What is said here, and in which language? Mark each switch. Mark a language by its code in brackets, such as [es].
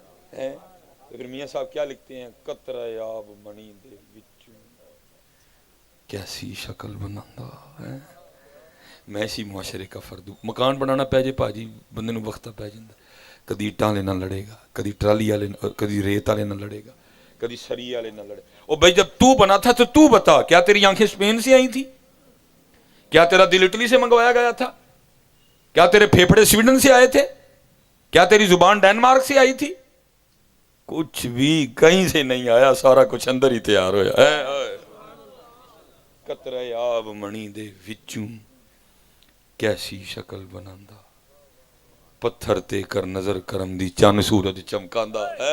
[ur] پھر میاں صاحب کیا لکھتے ہیں؟ [pa] قطرہ آب منی دے وچوں کیسی شکل بناندا ہے. [ur] میں اسی معاشرے کا فرد ہوں. [pa] مکان بنانا پہ جے پاجی بندے نو وقت پہ جاندا، کدی اٹاں والے نہ لڑے گا، کدی ٹرالی والے، کدی ریت والے نہ لڑے گا، کدی سری والے نہ لڑے. [ur] او بھائی جب تو بنا تھا تو تو بتا، کیا تیری آنکھیں اسپین سے آئی تھی؟ کیا تیرا دل اٹلی سے منگوایا گیا تھا؟ کیا تیرے پھیپھڑے سویڈن سے آئے تھے؟ کیا تیری زبان ڈینمارک سے آئی تھی؟ کچھ بھی کہیں سے نہیں آیا، سارا کچھ اندر ہی تیار ہویا. [pa] قطرہ آب منی دے وچوں کیسی شکل بناندا، پتھر تے کر نظر کرم دی چن سورج چمکاندا.